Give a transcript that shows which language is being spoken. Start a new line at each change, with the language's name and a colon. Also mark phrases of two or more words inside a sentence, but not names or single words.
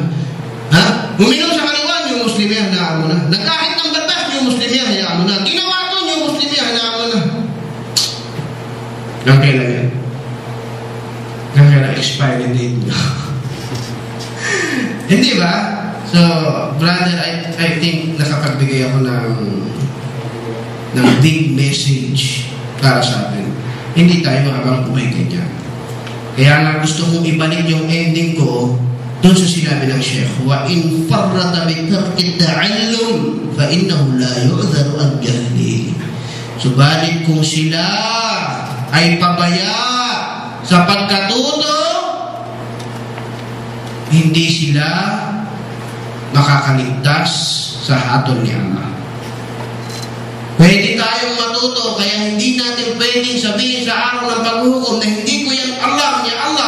Filipino: Ha? Uminom sa kaliwa,
English: New Muslim
Filipino: yan, hayaan mo na. Nagkahit ng batas,
English: New Muslim
Filipino: yan, hayaan mo na. Ginawa ko,
English: New Muslim
Filipino: yan, hayaan mo na. Hanggang kailan yan? Hanggang kailan
English: expiry date
Filipino: nyo? Hindi ba?
English: So, brother, I think
Filipino: nakapagbigay ako ng
English: big message
Filipino: para sa atin. Hindi tayo habang kumain kanya. Kaya nga gusto kong ibalik yung ending ko doon sa sinabi ng Sheikh,
Arabic: وإن فرط بترك التعلم فإنه لا يعذر عن جهل.
Filipino: Subalit kung sila ay pabaya sa pagkatuto, hindi sila makakaligtas sa hatol ni Allah. Pwede tayong matuto, kaya hindi natin pwedeng sabihin sa araw ng paghuhukom na hindi ko yan alam niya Allah.